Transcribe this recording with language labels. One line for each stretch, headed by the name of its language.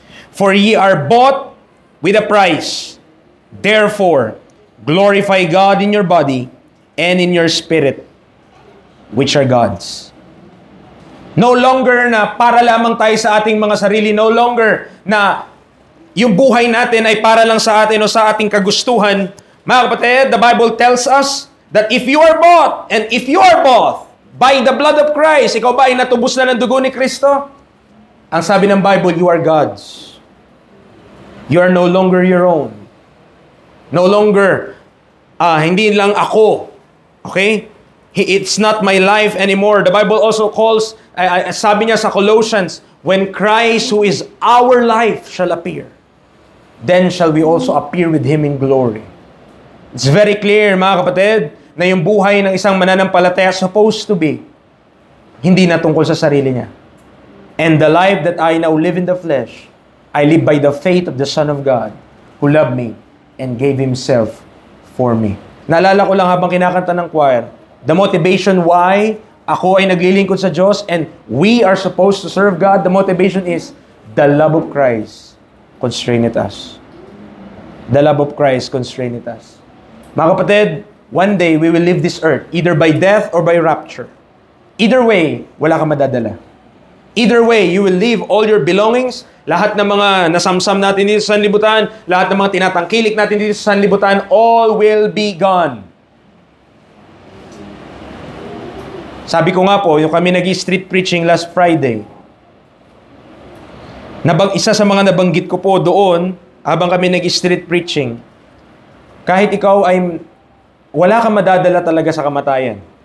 English: For ye are bought with a price. Therefore, glorify God in your body and in your spirit, which are God's. No longer
Filipino: na para lamang tayo sa ating mga sarili.
English: No longer
Filipino: na yung buhay natin ay para lang sa atin o sa ating kagustuhan. Mga kapatid,
English: the Bible tells us that if you are bought and if you are bought by the blood of Christ,
Filipino: ikaw ba ay natubos na ng dugo ni Kristo? Ang sabi ng
English: Bible, you are God's. You are no longer your own. No longer,
Filipino: hindi lang ako. Okay?
English: It's not my life anymore. The Bible also calls,
Filipino: sabi niya sa
English: Colossians, when Christ who is our life shall appear, then shall we also appear with Him in glory.
Filipino: It's very clear, mga kapatid, na yung buhay ng isang mananampalataya
English: supposed to be
Filipino: hindi na tungkol sa sarili niya.
English: And the life that I now live in the flesh, I live by the faith of the Son of God who loved me and gave Himself for me.
Filipino: Naalala ko lang habang kinakanta ng choir,
English: the motivation why
Filipino: ako ay naglilingkod sa Diyos
English: and we are supposed to serve God, the motivation is the love of Christ constraineth us. The love of Christ constraineth us.
Filipino: Mga kapatid,
English: one day we will leave this earth either by death or by rapture. Either way,
Filipino: wala kang madadala.
English: Either way, you will leave all your belongings,
Filipino: lahat ng mga nasamsam natin dito sa sanlibutan, lahat ng mga tinatangkilik natin dito sa sanlibutan,
English: all will be gone.
Filipino: Sabi ko nga po, yung kami nag-street preaching last Friday, isa sa mga nabanggit ko po doon, habang kami nag-street preaching, kahit ikaw ay wala kang madadala talaga sa kamatayan.